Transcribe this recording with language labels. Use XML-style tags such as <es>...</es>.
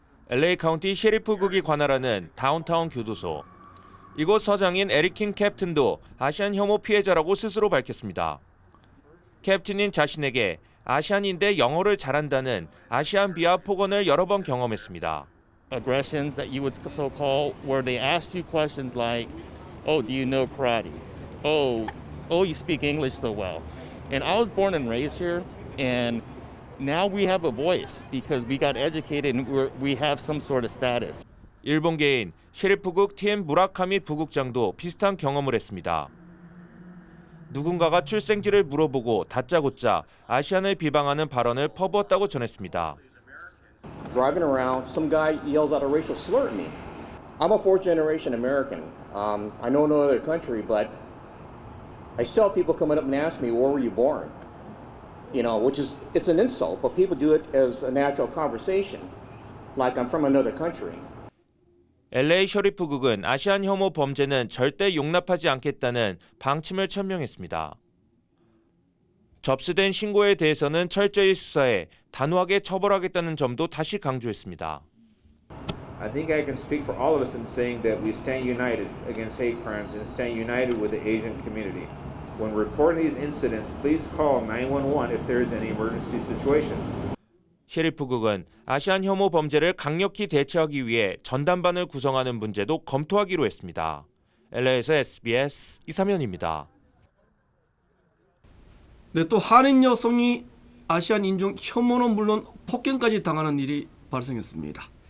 <ko>LA 카운티 셰리프국이 관할하는 다운타운 교도소. 이곳 서장인 에릭 킹 캡틴도 아시안 혐오 피해자라고 스스로 밝혔습니다. 캡틴인 자신에게 아시안인데 영어를 잘한다는 아시안 비하 폭언을 여러 번 경험했습니다.</ko> <en>Aggressions that you would so call where they asked you questions like, "Oh, do you know karate? Oh, you speak English so well." And I was born and raised here, and now we have a voice because we got educated and we have some sort of status.</en> <ko>일본계인 셰리프국 TM 무라카미 부국장도 비슷한 경험을 했습니다. 누군가가 출생지를 물어보고 다짜고짜 아시안을 비방하는 발언을 퍼부었다고 전했습니다.</ko> <en>Driving around, some guy yells out a racial slur at me. I'm a fourth generation American. I know no other country, but I still have people coming up and ask me, where were you born? You know, which is, it's an insult, but people do it as a natural conversation, like I'm from another country.</en> <ko>LA 셰리프국은 아시안 혐오 범죄는 절대 용납하지 않겠다는 방침을 천명했습니다. 접수된 신고에 대해서는 철저히 수사해 단호하게 처벌하겠다는 점도 다시 강조했습니다.</ko> <en>I think I can speak for all of us in saying that we stand united against hate crimes and stand united with the Asian community. When reporting these incidents, please call 911 if there is any emergency situation.</en> <ko>셰리프국은 아시안 혐오 범죄를 강력히 대처하기 위해 전담반을 구성하는 문제도 검토하기로 했습니다. LA에서 SBS 이사면입니다. 네, 또 한인 여성이 아시안 인종 혐오는 물론 폭행까지 당하는 일이 발생했습니다.</ko>